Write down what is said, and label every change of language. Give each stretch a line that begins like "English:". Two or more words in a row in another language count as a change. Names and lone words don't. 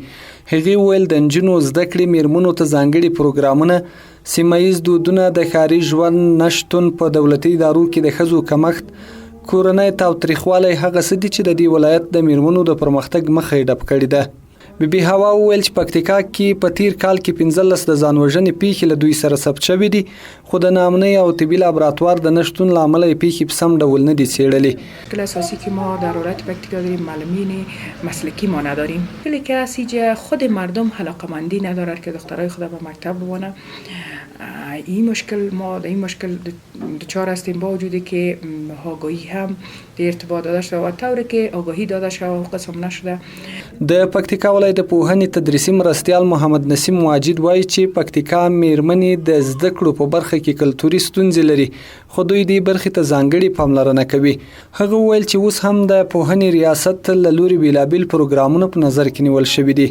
Pashto: هغې ویل د نجونو زده کړې، میرمنو ته ځانګړي پروګرامونه، سیمه ییز دودونه، د ښاري ژوند نشتون، په دولتي ادارو کې د ښځو کمښت، کورنۍ تاوتریخوالی هغه څه دي چې د دې ولایت د میرمنو د پرمختګ مخه یې ډپ کړې ده. بي هوا وویل چې پکتیکا کې په تیر کال کې 15 د ځانوژنې پیښې له دوی سره ثبت شوې دي، خو د ناامنۍ او طبي لابراتوار د نشتون له امله یې پیښې په سم ډول نه دي څېړلې.
Persian: مشکل اساسی که ما در ولایت پکتیکا داریم معلمین مسلکی ما نداریم، خیلی که اسیجه خود مردم علاقمندی ندارد که دخترای خود به مکتب ببرن. این مشکل ما در این مشکل دچار هستیم با وجودی که آگاهی هم در ارتباط داده شده و طوری که آگاهی داده شده و قسم نشده.
Pashto: د پکتیکا ولایت د پوهنې تدریسي مرستیال محمد نسیم واجد وایي چې پکتیکا میرمنې د زده کړو په برخه کې کلتوري ستونزې لري، خو دوی دې برخې ته ځانګړې پاملرنه کوي. هغه ویل چې اوس هم د پوهنې ریاست له لوري بیلابیل پروګرامونه په نظر کې نیول شوي دي.